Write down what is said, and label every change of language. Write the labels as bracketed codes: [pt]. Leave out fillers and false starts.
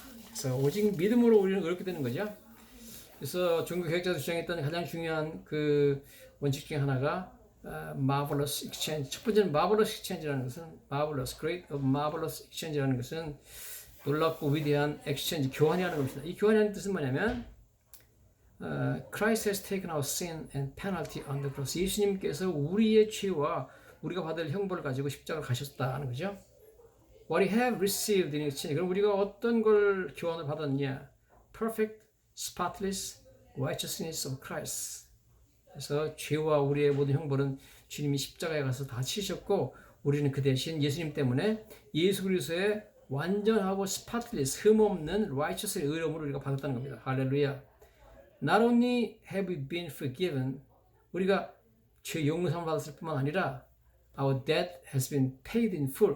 [ko] 그래서 오직 믿음으로 우리는 의롭게 되는 거죠. 그래서 종교 개혁자들 주장했던 가장 중요한 그 원칙 중에 하나가 marvelous exchange. 첫 번째는 marvelous exchange라는 것은 marvelous, great of marvelous exchange라는 것은 놀랍고 위대한 exchange, 교환이라는 것입니다. 이 교환이라는 뜻은 뭐냐면 [en] Christ has taken our sin and penalty on the cross. [ko] 예수님께서 우리의 죄와 우리가 받을 형벌을 가지고 십자가를 가셨다는 거죠. [en] What we have received in exchange. [ko] 그럼 우리가 어떤 걸 교환을 받았냐? [en] Perfect, spotless righteousness of Christ. [ko] 그래서 죄와 우리의 모든 형벌은 주님이 십자가에 가서 다 치셨고 우리는 그 대신 예수님 때문에 예수 그리스도의 완전하고 spotless, 흠없는 righteous의 의로움을 우리가 받았다는 겁니다. 할렐루야. [en] Not only have we been forgiven, [ko] 우리가 죄 용서함을 받았을 뿐만 아니라 [en] our debt has been paid in full.